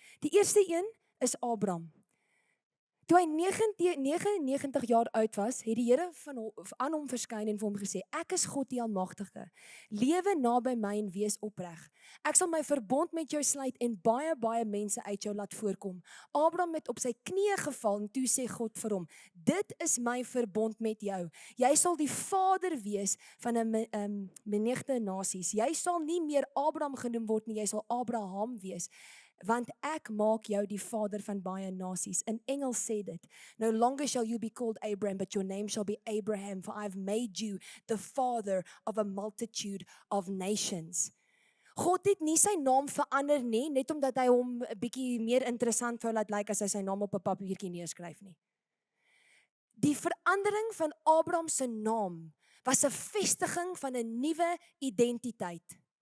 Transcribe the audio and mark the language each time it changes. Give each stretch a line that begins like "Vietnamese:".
Afrikaans: Die eerste een is Abraham. Toe hy 99 jaar oud was, het die Here aan hom verskyn en vir hom gesê, ek is God die Almagtige. Lewe naby my en wees opreg. Ek sal my verbond met jou sluit en baie mense uit jou laat voorkom. Abraham het op sy knieë geval en toe sê God vir hom, dit is my verbond met jou. Jy sal die vader wees van 'n menigte nasies. Jy sal nie meer Abraham genoem word nie, jy sal Abraham wees. Want ek maak jou die vader van baie nasies. In Engels sê dit,
English: no longer shall you be called Abraham, but your name shall be Abraham, for I have made you the father of a multitude of nations.
Afrikaans: God het nie sy naam verander nie, net omdat hy hom 'n bietjie meer interessant wou laat lyk as hy sy naam op 'n papiertjie neerskryf nie. Die verandering van Abraham se naam was 'n vestiging van 'n nuwe identiteit.